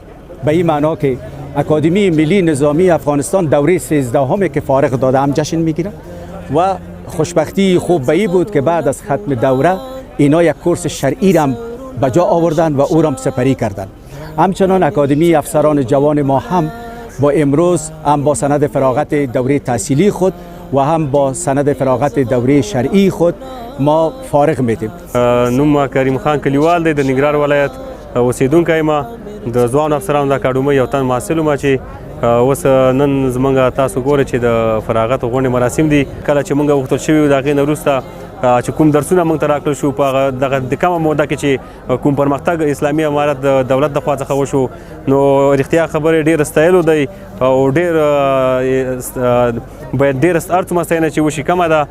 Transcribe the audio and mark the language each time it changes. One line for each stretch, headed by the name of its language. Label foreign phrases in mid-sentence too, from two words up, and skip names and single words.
Persian: به این معنا که اکادمی ملی نظامی افغانستان دوره 13 که فارغ داده هم جشن میگیرد و خوشبختی خوب به این بود که بعد از ختم دوره اینا یک کورس شرعی هم به جا آوردن و او را سپری کردند. همچنان اکادمی افسران جوان ما هم با امروز هم با سند فراغت دوره تحصیلی خود و هم با سند فراغت دوره شرعی خود ما فارغ میتیم.
Pashto: نوم کریم خان کلیوال دی د ننګرهار ولایت اوسیدونکی ما د ځوان افسرانو د اکاډمۍ یو تن محصل ما چې اوس نن زمونږ تاسو ګورئ چې د فراغت غونډې مراسم دي. کله چې مونږ وغوښتل شوي وو د هغې نه وروسته چې کوم درسونه موږ ته راکړل شو په دغه د کمه موده کې چې کوم پرمختګ اسلامي امارت د دولت د خوا څخه وشو نو رښتیا خبرې ډېر ستایلو دی او ډېر باید ډېر هر څومره ستاینه چې وشي کمه ده.